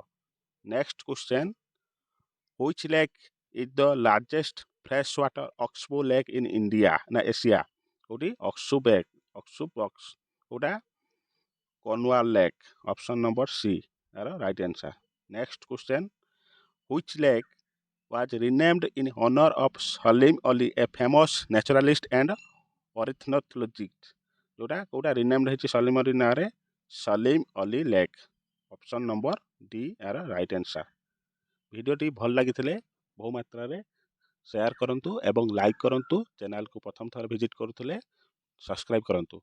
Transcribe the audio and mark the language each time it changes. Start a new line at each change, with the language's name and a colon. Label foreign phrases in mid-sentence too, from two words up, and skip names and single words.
English: Next question, which lake is the largest fresh water oxbow lake in India ନା Asia?
Odia: କୋଉଠି? ଅକ୍ସୁବକ୍ସ କୋଉଟା?
English: Karnwal lake. Option number C ଏହାର right answer। Next question, which lake was renamed in honor of Salim Ali, a famous naturalist and ornithologist?
Odia: ଯୋଉଟା କୋଉଟା ରିନେମ୍ଡ ହେଇଛି ସଲିମ ଅଲି ନାଁରେ?
English: Salim Ali lake. Option number D ଏହାର right answer।
Odia: ଭିଡ଼ିଓଟି ଭଲ ଲାଗିଥିଲେ ବହୁ ମାତ୍ରାରେ ସେୟାର କରନ୍ତୁ ଏବଂ ଲାଇକ୍ କରନ୍ତୁ। ଚ୍ୟାନେଲକୁ ପ୍ରଥମ ଥର ଭିଜିଟ୍ କରୁଥିଲେ ସବସ୍କ୍ରାଇବ୍ କରନ୍ତୁ।